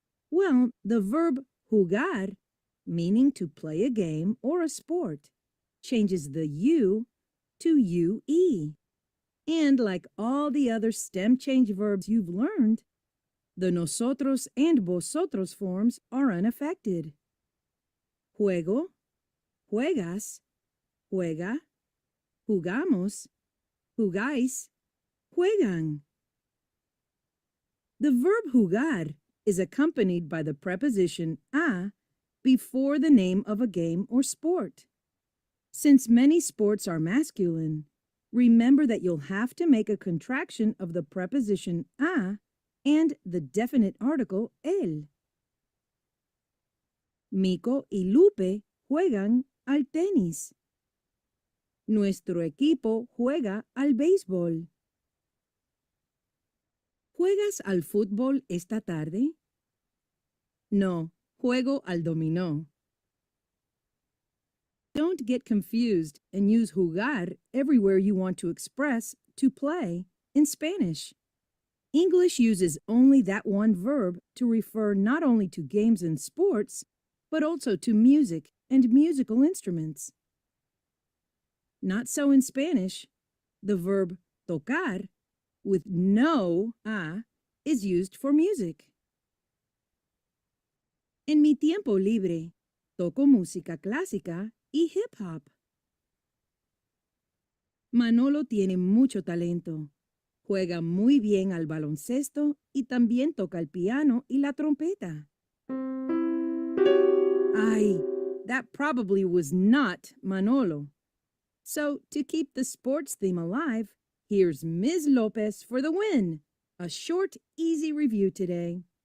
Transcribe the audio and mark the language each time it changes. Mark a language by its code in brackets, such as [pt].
[en] Well, the verb jugar, meaning to play a game or a sport, changes the U to UE. And like all the other stem change verbs you've learned, the nosotros and vosotros forms are unaffected. [es] Juego, juegas, juega, jugamos, jugáis, juegan. [en] The verb jugar is accompanied by the preposition a before the name of a game or sport. Since many sports are masculine, remember that you'll have to make a contraction of the preposition a and the definite article el. [es] Mico y Lupe juegan al tenis. Nuestro equipo juega al béisbol. ¿Juegas al fútbol esta tarde? No, juego al dominó. [en] Don't get confused and use jugar everywhere you want to express to play in Spanish. English uses only that one verb to refer not only to games and sports, but also to music and musical instruments. Not so in Spanish. The verb tocar, with no a, is used for music. [es] En mi tiempo libre, toco música clásica y hip hop. Manolo tiene mucho talento. Juega muy bien al baloncesto y también toca el piano y la trompeta. [en] Ay, that probably was not Manolo. So, to keep the sports theme alive, here's Ms. Lopez for the win. A short, easy review today.